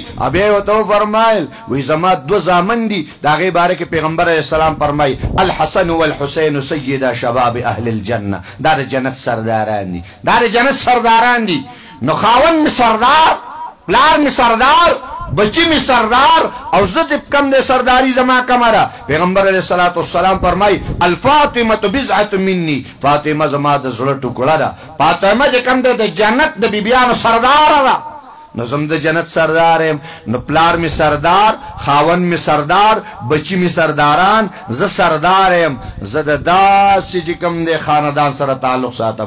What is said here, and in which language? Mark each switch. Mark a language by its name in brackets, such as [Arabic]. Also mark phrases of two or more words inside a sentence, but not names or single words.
[Pashto] بیا ورته فرمایل وی زما دو زامن دي د هغې باره کې پیغمبر [Arabic] علیه السلام [Pashto] فرمایي [Arabic] الحسن والحسین سیدا شباب اهل الجنه. [Pashto] دا د جنت سرداران دي، دا د جنت سرداران دي. نو خاون می سردار، پلار می سردار، بچی می سردار او زد کم دے سرداری زما کمرا. پیغمبر [Arabic] علیہ الصلوۃ والسلام [Pashto] فرمائی [Arabic] الفاطمہ بضعۃ منی، [Pashto] فاطمہ زما د زړه ټوکړه ده. فاطمہ چې کم دے د جنت د بیبیانو سردار ده. نو زم د جنت سردار یم، نو پلار می سردار، خاون می سردار، بچی می سرداران، ز سردار یم. زه د داسې چې کوم دی خاندان سره تعلق ساتم.